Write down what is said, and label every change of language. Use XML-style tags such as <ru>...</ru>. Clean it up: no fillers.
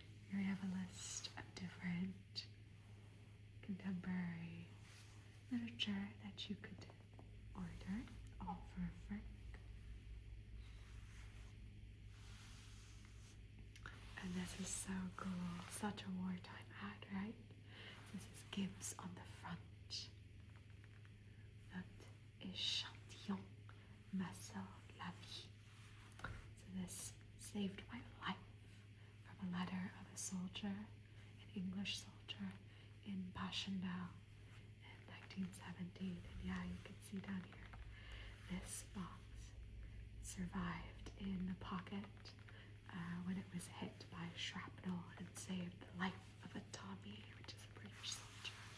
<en>Here we have a list of different contemporary literature that you could order, all for a franc. And this is so cool, such a wartime ad, right? This is Gibbs on the front.</en> <fr>Notre échantillon m'a sauvé la vie.</fr> <en>So this saved my life from a letter of a soldier, an English soldier in Passchendaele in 1917. And yeah, you can see down here, this box survived in the pocket when it was hit by shrapnel and saved the life of a Tommy, which is a British soldier.</en>